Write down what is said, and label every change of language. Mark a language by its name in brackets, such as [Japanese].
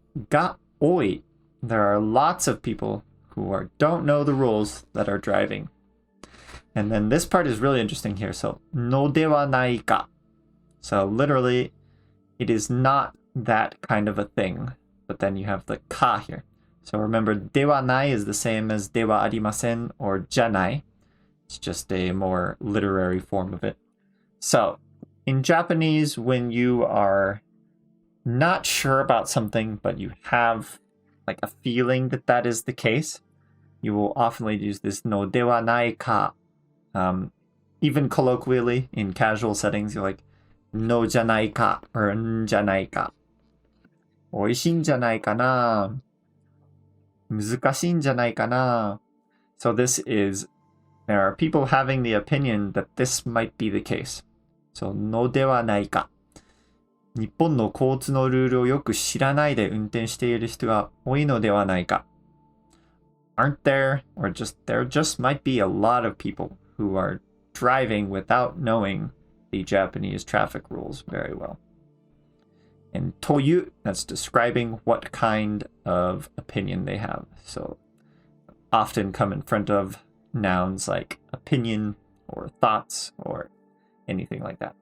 [English] が多い There are lots of people who don't know the rules that are driving. And then this part is really interesting here. So のではないか So literally it is not that kind of a thing. But then you have the ka here. So remember, ではない is the same as ではありません or じゃない. It's just a more literary form of it. So in Japanese, when you are not sure about something, but you have like a feeling that that is the case, you will often use this のではないか. Even colloquially in casual settings, you're like, [Japanese] のじゃないか [English] or [Japanese] んじゃないか。おいしいんじゃないかな。難しいんじゃないかな。 [English] So this is, there are people having the opinion that this might be the case. [Japanese] So のではないか。日本の交通のルールをよく知らないで運転している人が多いのではないか。 [English] Aren't there, or there just might be a lot of people who are driving without knowing the Japanese traffic rules very well. And という, that's describing what kind of opinion they have. So often come in front of nouns like opinion or thoughts or anything like that.